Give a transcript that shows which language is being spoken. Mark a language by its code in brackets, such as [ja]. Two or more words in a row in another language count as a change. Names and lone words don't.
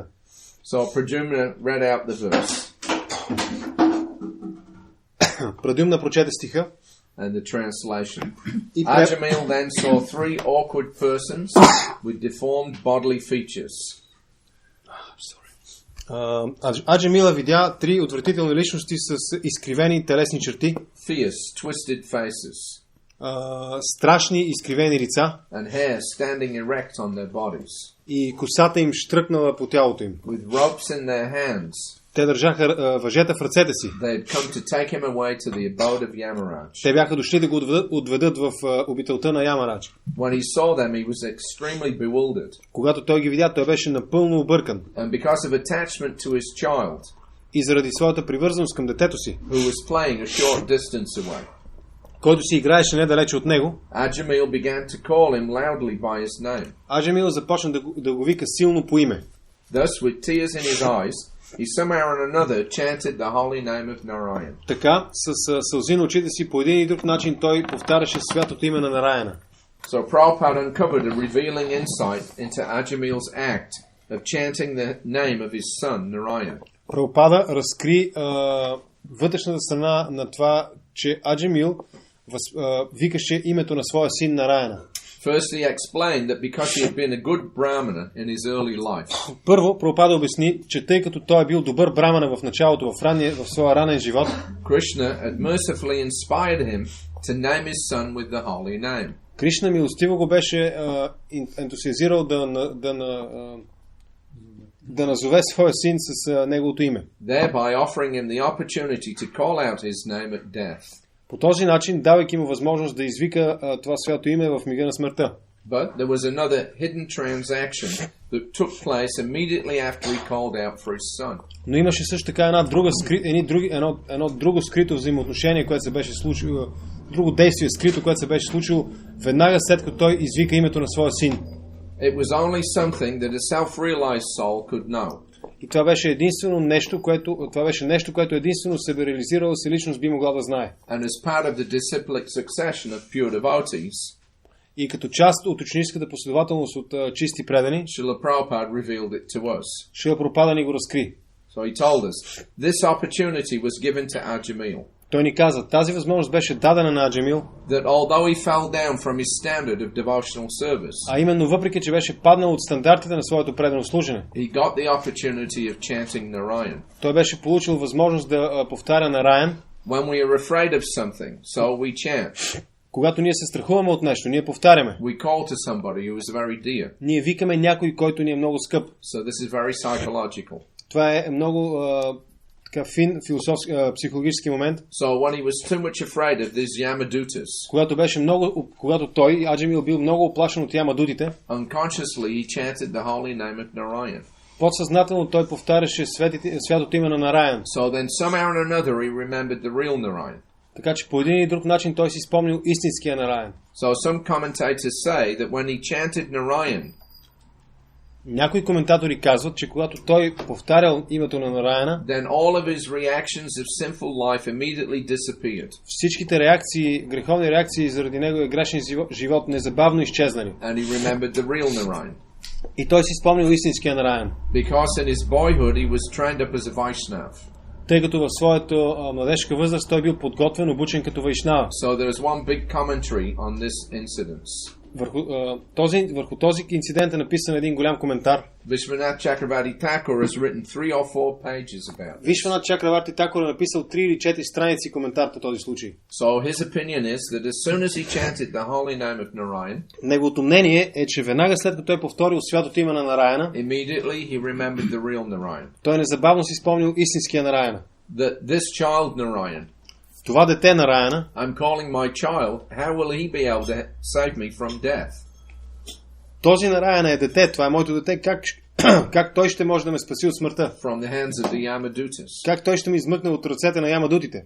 [en] So Pradyumna read out the verse. [bg] Pradyumna прочете стиха. [en] And the translation. Ajamil then saw three awkward persons with deformed bodily features. [bg] Аджамила видя три отвратителни личности с изкривени телесни черти. [en] Fierce, twisted faces. [bg] Страшни изкривени лица. [en] And hair standing erect on their bodies. [bg] И косата им штръкнала по тялото им. [en] With ropes in their hands. [bg] Те държаха въжета в ръцете си. [en] They had come to take him away to the abode of Yamaraj. [bg] Те бяха дошли да го отведат в обителта на Ямарадж. [en] When he saw them, he was extremely bewildered. [bg] Когато той ги видя, той беше напълно объркан. [en] And because of attachment to his child. [bg] И заради своята привързаност към детето си. [en] Who was playing a short distance away. [bg] Който си играеше недалече от него. [en] Ajamil began to call him loudly by his name. [bg] Аджамил започна да го вика силно по име. [en] Thus, with tears in his eyes, he somehow or another chanted the holy name of Narayan. [bg] Така, с сълзи на очите си, по един и друг начин той повтаряше святото име на Нараяна. [en] So Prabhupada uncovered a revealing insight into Ajamil's act of chanting the name of his son Narayan. [bg] Прабхупада разкри вътрешната страна на това, че Аджамил викаше името на своя син Нараяна. [en] First he explained that because he had been a good brahmana in his early life. [bg] Първо Прабхупада обясни, че тъй като той е бил добър брамана в началото, в своя ранен живот, [en] Krishna had mercifully inspired him to name his son with the holy name. [bg] Кришна милостиво го беше ентусиазирал да назове своя син с неговото име. [en] Thereby offering him the opportunity to call out his name at death. [bg] По този начин, давайки му възможност да извика това свято име в мига на смъртта. [en] But there was another hidden transaction that took place immediately after he called out for his son. [bg] Но имаше също така едно друго скрито взаимоотношение, което се беше случило, друго действие скрито, което се беше случило веднага след като той извика името на своя син. [en] It was only something that a self-realized soul could know. [bg] И това беше нещо, което единствено себе реализирала се личност би могла да знае. [en] And as part of the disciplic succession of pure devotees, [bg] и като част от ученическата последователност от чисти предани, [en] Srila Prabhupada revealed it to us. [bg] Шрила Прабхупада ни го разкри. [en] So he told us, this opportunity was given to Ajamil. [bg] Той ни каза, тази възможност беше дадена на Аджамил. [en] That although he fell down from his standard of devotional service, [bg] а именно въпреки че беше паднал от стандартите на своето предано служене, [en] he got the opportunity of chanting Narayan. [bg] Той беше получил възможност да повтаря Нараян. [en] When we are afraid of something, so we chant. [bg] Когато ние се страхуваме от нещо, ние повтаряме. [en] We call to somebody who is very dear. [bg] Ние викаме някой, който ни е много скъп. [en] So this is very psychological. [bg] Това е много така фин психологически момент. [en] So when he was too much afraid of these Yamadutas, [bg] когато той, Аджамил, бил много оплашен от Ямадутите, [en] unconsciously he chanted the holy name of Narayan. [bg] Подсъзнателно той повтаряше святото име на Нараян. [en] So then somehow or another he remembered the real Narayan. [bg] Така че по един или друг начин той си спомнил истинския Нараян. [en] So some commentators say that when he chanted Narayan, [bg] някои коментатори казват, че когато той повтарял името на Нараяна, [en] then all of his reactions of sinful life immediately disappeared. [bg] Всичките греховни реакции заради неговия грешен живот незабавно изчезнали. [en] And he remembered the real Narayan. [bg] И той си спомнил истинския Нараян. [en] Because in his boyhood he was trained up as a Vaishnav. [bg] тъй като в своята младежка възраст той бил подготвен, обучен като вайшнава. [en] So there is one big commentary on this incident. [bg] Върху този инцидент е написан един голям коментар. [en] Vishwanath Chakravarti Thakur has written 3 or 4 pages about it. [bg] Вишванат Чакраварти Такур е написал 3 или 4 страници коментар по този случай. [en] So his opinion is that as soon as he chanted the holy name of Narayan, [bg] неговото мнение е, че веднага след като той повторил святото име на Нараяна, [en] immediately he remembered the real Narayan. [bg] той незабавно си спомнил истинския Нараяна. [en] That this child Narayan, [bg] това дете Нараяна, [en] I'm calling my child, how will he be able to save me from death? [bg] този Нараяна е дете, това е моето дете, как той ще може да ме спаси от смъртта? [en] From the hands of the Yamadutas. [bg] Как той ще ме измъкне от ръцете на Ямадутите?